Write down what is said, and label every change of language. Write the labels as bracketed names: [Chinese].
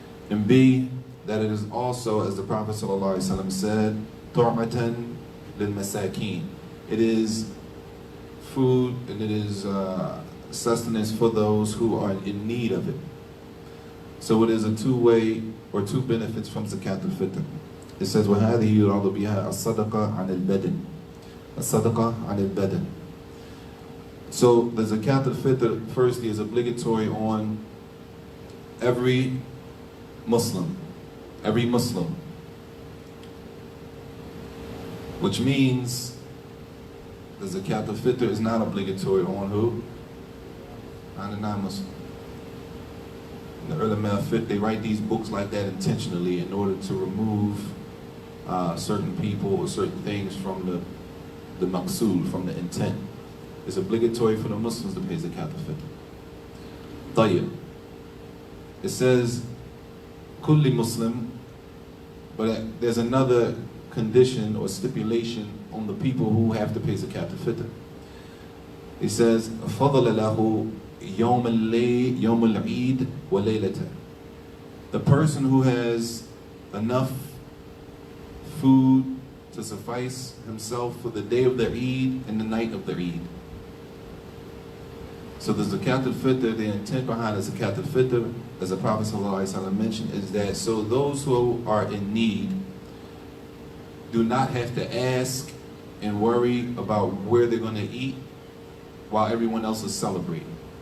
[English] And B, that it is also, as the Prophet ﷺ said, [Arabic] طُعْمَةً لِلْمَسَاكِينَ. [English] It is food and it is sustenance for those who are in need of it. So it is a two-way or two benefits from Zakat al-Fitr. It says, [Arabic] وَهَذِهِ يُرَادُ بِهَا الصَّدَقَةَ عَنِ الْبَدَنِ الصَّدَقَةَ عَنِ الْبَدَنِ. [English] So the Zakat al-Fitr, firstly, is obligatory on every Muslim. Every Muslim. Which means the Zakat al-Fitr is not obligatory on who? On the non-Muslim. In the ulama al-fiqh, they write these books like that intentionally in order to remove certain people or certain things from the maqsood, from the intent. It's obligatory for the Muslims to pay Zakat al-Fitr. Tayyib. It says, kulli Muslim, but there's another condition or stipulation on the people who have to pay Zakat al-Fitr. It says, [Arabic] فَضَلَ لَهُ يوم العيد وليلته. [English] The person who has enough food to suffice himself for the day of the Eid and the night of the Eid. So the Zakat al-Fitr, the intent behind the Zakat al-Fitr, as the Prophet ﷺ mentioned, is that so those who are in need do not have to ask and worry about where they're going to eat while everyone else is celebrating.